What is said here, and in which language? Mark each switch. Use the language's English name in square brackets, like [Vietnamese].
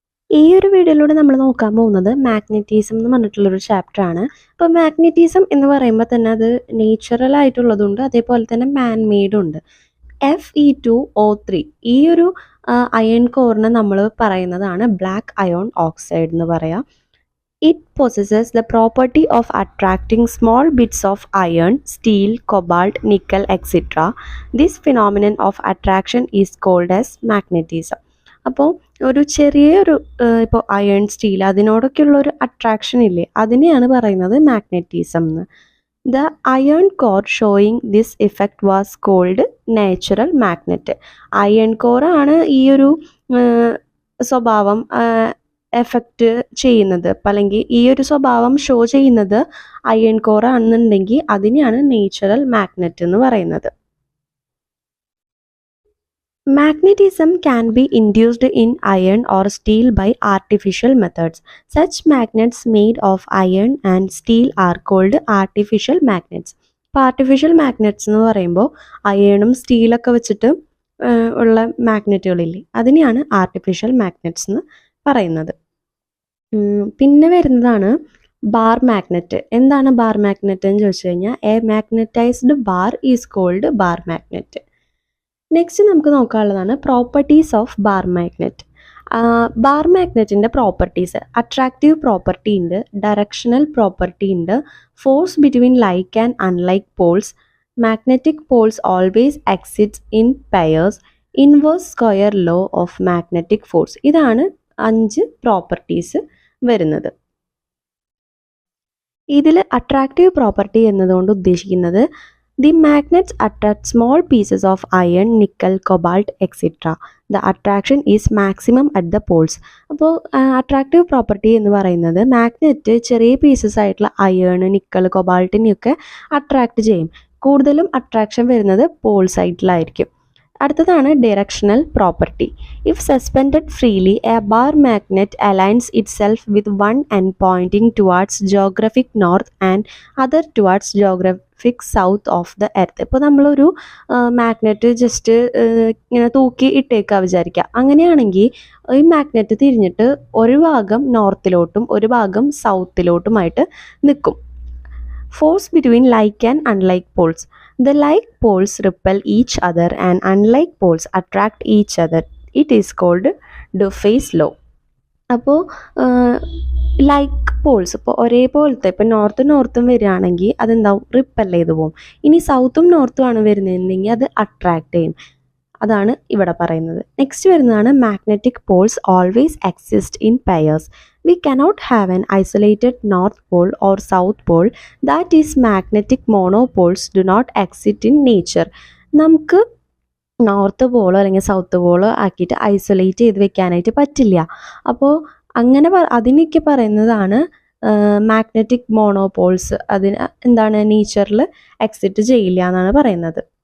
[Malayalam] ഈ ഒരു വീഡിയോയിലൂടെ നമ്മൾ നോക്കാൻ പോകുന്നത് മാഗ്നറ്റിസം എന്ന് പറഞ്ഞിട്ടുള്ളൊരു ചാപ്റ്റർ ആണ്. അപ്പോൾ മാഗ്നറ്റിസം എന്ന് പറയുമ്പോൾ തന്നെ അത് നേച്ചുറൽ ആയിട്ടുള്ളതുണ്ട്, അതേപോലെ തന്നെ മാൻ മെയ്ഡും ഉണ്ട്. Fe2O3 ഈ ഒരു അയൺ കോറിനെ നമ്മൾ പറയുന്നതാണ് ബ്ലാക്ക് അയോൺ ഓക്സൈഡ് എന്ന് പറയാം. [English] It possesses the property of attracting small bits of iron, steel, cobalt, nickel, etc. This phenomenon of attraction is called as magnetism. [Malayalam] അപ്പോൾ ഒരു ചെറിയൊരു ഇപ്പോൾ അയൺ സ്റ്റീൽ അതിനോടൊക്കെയുള്ള ഒരു അട്രാക്ഷൻ ഇല്ലേ, അതിനെയാണ് പറയുന്നത് മാഗ്നറ്റിസം എന്ന്. [English] The iron core showing this effect was called natural magnet. [Malayalam] Iron കോറാണ് ഈ ഒരു സ്വഭാവം എഫക്റ്റ് ചെയ്യുന്നത്, അല്ലെങ്കിൽ ഈ ഒരു സ്വഭാവം ഷോ ചെയ്യുന്നത് അയൺ കോർ ആണെന്നുണ്ടെങ്കിൽ അതിനെയാണ് നേച്ചുറൽ മാഗ്നറ്റ് എന്ന് പറയുന്നത്. [English] Magnetism can be induced in iron or steel by artificial methods. Such magnets made of iron and steel are called artificial magnets. [Malayalam] ഇപ്പോൾ ആർട്ടിഫിഷ്യൽ മാഗ്നറ്റ്സ് എന്ന് പറയുമ്പോൾ അയണും സ്റ്റീലൊക്കെ വെച്ചിട്ട് ഉള്ള മാഗ്നറ്റുകളില്ലേ, അതിനെയാണ് ആർട്ടിഫിഷ്യൽ മാഗ്നറ്റ്സ് എന്ന് പറയുന്നത്. പിന്നെ വരുന്നതാണ് ബാർ മാഗ്നറ്റ്. എന്താണ് ബാർ മാഗ്നറ്റ് എന്ന് ചോദിച്ചു കഴിഞ്ഞാൽ [English] A magnetized bar is called bar magnet. [Malayalam] Next നമുക്ക് നോക്കാനുള്ളതാണ് properties of bar magnet. Bar മാഗ്നറ്റിൻ്റെ properties attractive property ഉണ്ട്, ഡയറക്ഷണൽ പ്രോപ്പർട്ടി ഉണ്ട്, [English] Force between like and unlike poles, magnetic poles always exits in pairs, inverse square law of magnetic force. [Malayalam] ഇതാണ് 5 properties വരുന്നത്. ഇതിൽ attractive property എന്നതുകൊണ്ട് ഉദ്ദേശിക്കുന്നത് [English] the magnets attract small pieces of iron, nickel, cobalt, etc. The attraction is maximum at the poles. [Malayalam] അപ്പോൾ attractive property എന്ന് പറയുന്നത് magnet ചെറിയ pieces ആയിട്ടുള്ള അയൺ, നിക്കൽ, കൊബാൾട്ടിനെയൊക്കെ അട്രാക്റ്റ് ചെയ്യും. കൂടുതലും അട്രാക്ഷൻ വരുന്നത് പോൾ സൈഡിലായിരിക്കും. അടുത്തതാണ് directional property. [English] If suspended freely a bar magnet aligns itself with one end pointing towards geographic north and other towards geographic south of the earth. [Malayalam] ഇപ്പോൾ നമ്മളൊരു magnet just ഇങ്ങനെ തൂക്കി ഇട്ടേക്കുക വിചാരിക്കുക. അങ്ങനെയാണെങ്കിൽ ഈ മാഗ്നറ്റ് തിരിഞ്ഞിട്ട് ഒരു ഭാഗം നോർത്തിലോട്ടും ഒരു ഭാഗം സൗത്തിലോട്ടുമായിട്ട് നിൽക്കും. [English] Force between like and unlike poles. The like poles repel each other and unlike poles attract each other. It is called Duffy's law. [Malayalam] അപ്പോൾ ലൈക്ക് പോൾസ് ഇപ്പോൾ ഒരേപോലത്തെ ഇപ്പോൾ നോർത്തും വരികയാണെങ്കിൽ അതെന്താവും, റിപ്പൽ ചെയ്ത് പോകും. ഇനി സൗത്തും നോർത്തും ആണ് വരുന്നതെങ്കിൽ അത് അട്രാക്റ്റ് ചെയ്യും. അതാണ് ഇവിടെ പറയുന്നത്. [English] Next വരുന്നതാണ് magnetic poles always exist in pairs. We cannot have an isolated north pole or south pole. That is, magnetic monopoles do not exist in nature. [Malayalam] നമുക്ക് നോർത്ത് പോളോ അല്ലെങ്കിൽ സൗത്ത് പോളോ ആക്കിയിട്ട് isolate ചെയ്ത് വെക്കാനായിട്ട് പറ്റില്ല. അപ്പോൾ അങ്ങനെ അതിനൊക്കെ പറയുന്നതാണ് മാഗ്നറ്റിക് മോണോപോൾസ്. അതിന് എന്താണ് നേച്ചറിൽ എക്സിസ്റ്റ് ചെയ്യില്ല എന്നാണ് പറയുന്നത്.